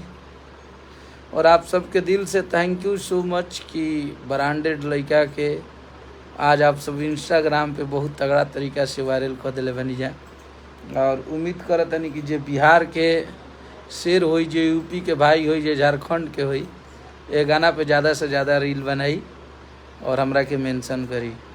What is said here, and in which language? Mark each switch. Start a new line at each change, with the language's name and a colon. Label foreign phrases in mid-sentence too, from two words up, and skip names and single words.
Bhojpuri: और आप सबके दिल से
English: thank you so much
Bhojpuri: कि ब्रांडेड लड़का के आज आप सब इंस्टाग्राम पे बहुत तगड़ा तरीका से वायरल कर दिले बनी जा। और उम्मीद करत हनी कि जे बिहार के शेर होई, जे यूपी के भाई होई, जे झारखंड के होई, ये गाना पे ज़्यादा से ज़्यादा रील बनाई और हमरा के मेंशन करी।